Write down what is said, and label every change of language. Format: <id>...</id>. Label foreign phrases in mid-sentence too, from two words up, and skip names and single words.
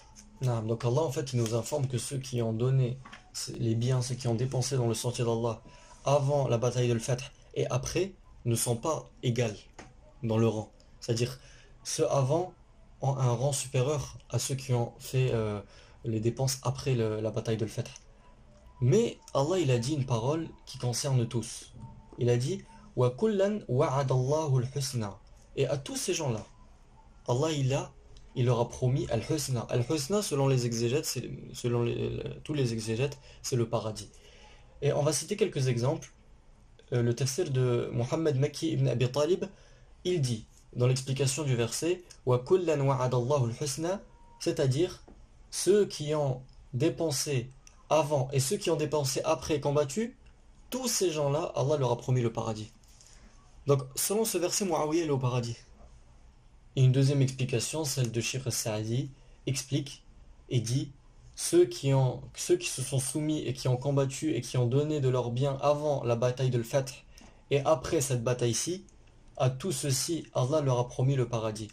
<fr>Non, donc Allah, en fait, il nous informe que ceux qui ont donné les biens, ceux qui ont dépensé dans le sentier d'Allah avant la bataille de l'Fath et après, ne sont pas égales dans le rang. C'est-à-dire, ceux avant ont un rang supérieur à ceux qui ont fait les dépenses après la bataille de l'Fath. Mais Allah, il a dit une parole qui concerne tous. Il a dit</fr> <ar>وكلا وعد الله الحسنى.</ar> <fr>Et à tous ces gens-là, Allah, il leur a promis al-husna. Al-husna, selon les exégètes, tous les exégètes, c'est le paradis. Et on va citer quelques exemples. Le tafsir de Muhammad Makki ibn Abi Talib, il dit, dans l'explication du verset,</fr> <ar>وكلا وعد الله الحسنى,</ar> <fr>c'est-à-dire ceux qui ont dépensé avant et ceux qui ont dépensé après et combattu, tous ces gens-là, Allah leur a promis le paradis. Donc, selon ce verset, Muawiyah est au paradis. Et une deuxième explication, celle de Cheikh Saadi, explique et dit ceux qui se sont soumis et qui ont combattu et qui ont donné de leurs biens avant la bataille de l'Fath et après cette bataille-ci, à tous ceux-ci, Allah leur a promis le paradis.</fr>